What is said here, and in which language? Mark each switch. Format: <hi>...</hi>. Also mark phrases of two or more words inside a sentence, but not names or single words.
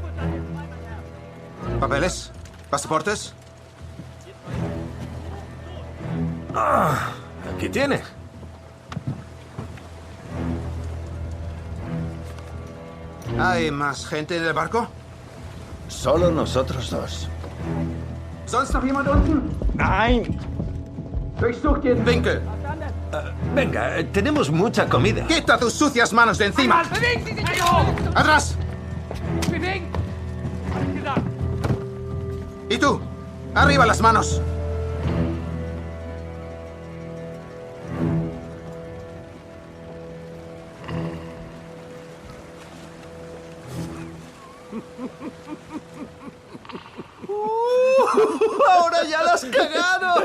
<es>Papeles. ¿Pasaportes? Aquí tiene. ¿Hay más gente en el barco? Solo nosotros dos.</es> <de>¿Sonst noch jemand unten? Nein. Durchsucht jeden Winkel.</de> <es>Venga, tenemos mucha comida. ¡Quita tus sucias manos de encima! ¡Atrás! ¿Y tú? ¡Arriba las manos! ¡Ahora ya las cagaron!</es>